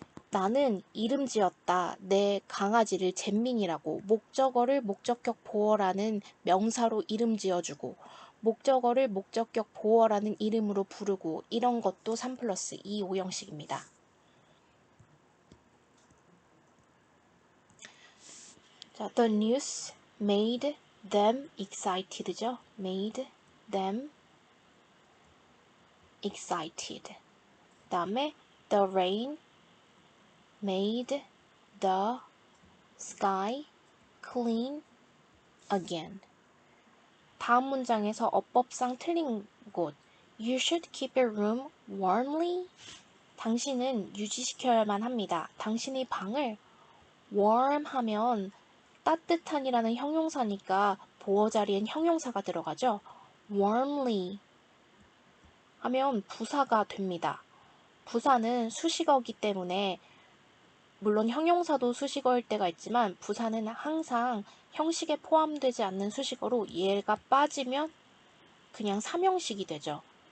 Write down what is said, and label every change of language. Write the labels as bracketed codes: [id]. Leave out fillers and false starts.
[ko] 나는 이름 지었다. 내 강아지를 잼민이라고. 목적어를 목적격 보어라는 명사로 이름 지어주고 목적어를 목적격 보어라는 이름으로 부르고 이런 것도 3+2 오형식입니다. [en] 자, the news made them excited죠. made them excited. [ko] 그 다음에 [en] the rain made the sky clean again. [ko] 다음 문장에서 어법상 틀린 곳. [en] You should keep your room warmly. [ko] 당신은 유지시켜야만 합니다. 당신의 방을 warm 하면 따뜻한이라는 형용사니까 보어 자리엔 형용사가 들어가죠. warmly 하면 부사가 됩니다. 부사는 수식어이기 때문에 물론 형용사도 수식어일 때가 있지만 부사는 항상 형식에 포함되지 않는 수식어로 얘가 빠지면 그냥 3형식이 되죠.